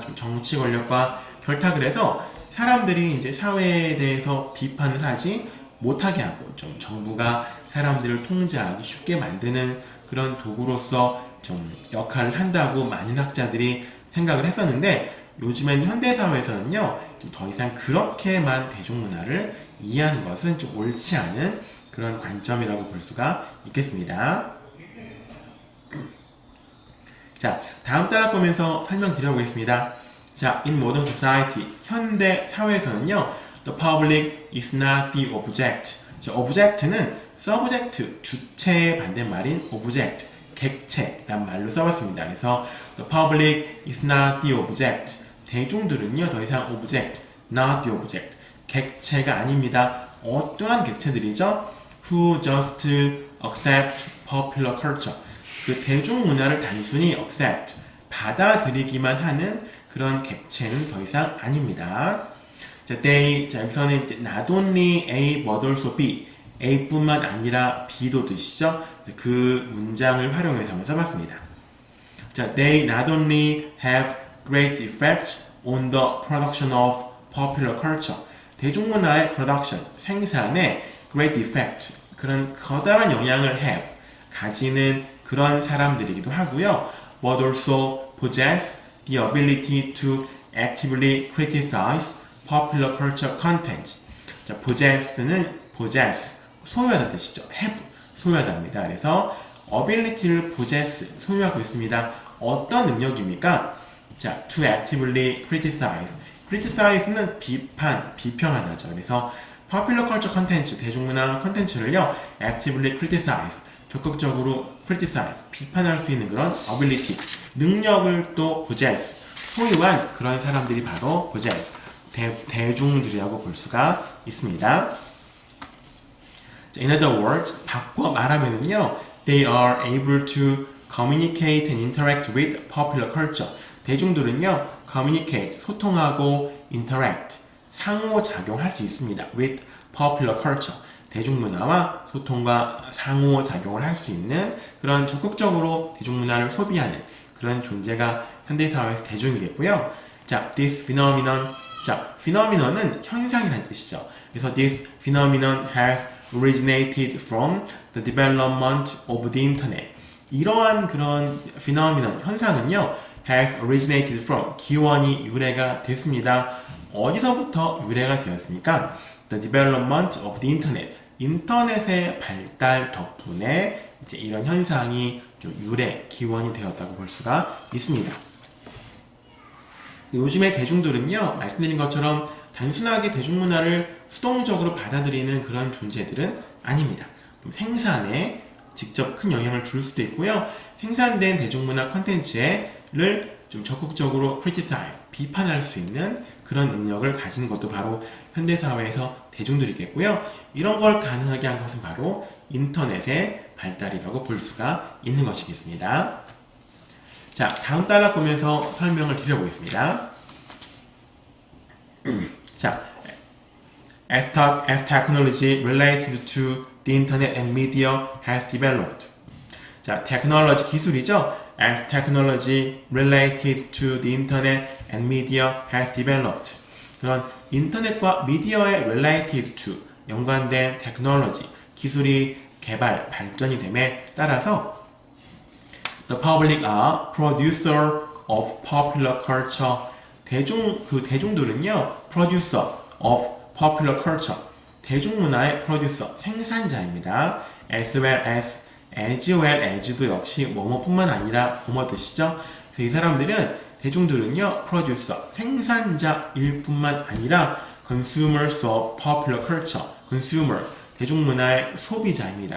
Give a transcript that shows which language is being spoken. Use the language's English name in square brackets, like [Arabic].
[Korean] 좀 정치 권력과 결탁을 해서 사람들이 이제 사회에 대해서 비판을 하지 못하게 하고, 좀 정부가 사람들을 통제하기 쉽게 만드는 그런 도구로서 좀 역할을 한다고 많은 학자들이 생각을 했었는데, 요즘엔 현대사회에서는요, 좀 더 이상 그렇게만 대중문화를 이해하는 것은 좀 옳지 않은 그런 관점이라고 볼 수가 있겠습니다. 자, 다음 단락 보면서 설명드려보겠습니다. [English] 자, in modern society, [Korean] 현대 사회에서는요, [English] the public is not the object. [Korean] 자, object는 subject, 주체의 반대말인 object, 객체란 말로 써봤습니다. [English] 그래서 the public is not the object. [Korean] 대중들은요, 더 이상 object, [English] not the object, [Korean] 객체가 아닙니다. 어떠한 객체들이죠? [English] Who just accept popular culture. [Korean] 대중문화를 단순히 accept, 받아들이기만 하는 그런 객체는 더 이상 아닙니다. 자, 여기서는 [English] not only A but also B, [Korean] A뿐만 아니라 B도 뜻이죠. 그 문장을 활용해서 한번 써봤습니다. 자, [English] they not only have great effect on the production of popular culture. [Korean] 대중문화의 production, 생산에 great effect, 그런 커다란 영향을 have, 가지는 그런 사람들이기도 하고요. [English] But also possess the ability to actively criticize popular culture content. [Korean] 자, possess, 소유하다 뜻이죠. have, 소유하다입니다. 그래서 ability를 possess, 소유하고 있습니다. 어떤 능력입니까? [English] 자, to actively criticize. [Korean] criticize는 비평하다죠. 그래서 [English] popular culture content, [Korean] 대중문화 컨텐츠를요, actively criticize, 적극적으로 criticize, 비판할 수 있는 그런 ability, 능력을 또 possess, 소유한 그런 사람들이 바로 possess, 대중들이라고 볼 수가 있습니다. [English] In other words, [Korean] 바꿔 말하면은요, [English] they are able to communicate and interact with popular culture. [Korean] 대중들은요, communicate, 소통하고 interact, 상호작용할 수 있습니다. [English] with popular culture. [Korean] 대중문화와 소통과 상호작용을 할 수 있는 그런 적극적으로 대중문화를 소비하는 그런 존재가 현대사회에서 대중이겠고요. 자, [English] this phenomenon. [Korean] 자, phenomenon은 현상이라는 뜻이죠. [English] 그래서 this phenomenon has originated from the development of the internet. [Korean] 이러한 그런 phenomenon, 현상은요, [English] has originated from, [Korean] 기원이 유래가 됐습니다. 어디서부터 유래가 되었습니까? [English] The development of the internet. [Korean] 인터넷의 발달 덕분에 이제 이런 현상이 좀 기원이 되었다고 볼 수가 있습니다. 요즘의 대중들은요, 말씀드린 것처럼 단순하게 대중문화를 수동적으로 받아들이는 그런 존재들은 아닙니다. 생산에 직접 큰 영향을 줄 수도 있고요. 생산된 대중문화 콘텐츠를 좀 적극적으로 criticize, 비판할 수 있는 그런 능력을 가지는 것도 바로 현대사회에서 대중들이겠고요. 이런 걸 가능하게 한 것은 바로 인터넷의 발달이라고 볼 수가 있는 것이겠습니다. 자, 다음 단락 보면서 설명을 드려보겠습니다. [English] 자, as technology related to the internet and media has developed. [Korean] 자, technology 기술이죠. [English] As technology related to the internet and media has developed. [Korean] 그런 인터넷과 미디어의 related to, 연관된 technology, 기술이 발전이 됨에 따라서 [English] the public are producer of popular culture. [Korean] 대중들은요, [English] producer of popular culture. [Korean] 대중문화의 producer, 생산자입니다. [English] as well as [Korean] 도 역시 뭐뭐뿐만 아니라 뭐뭐 뜻이죠. 그래서 이 사람들은 대중들은요, producer, 생산자일 뿐만 아니라 [English] consumers of popular culture, [Korean] consumer, 대중문화의 소비자입니다.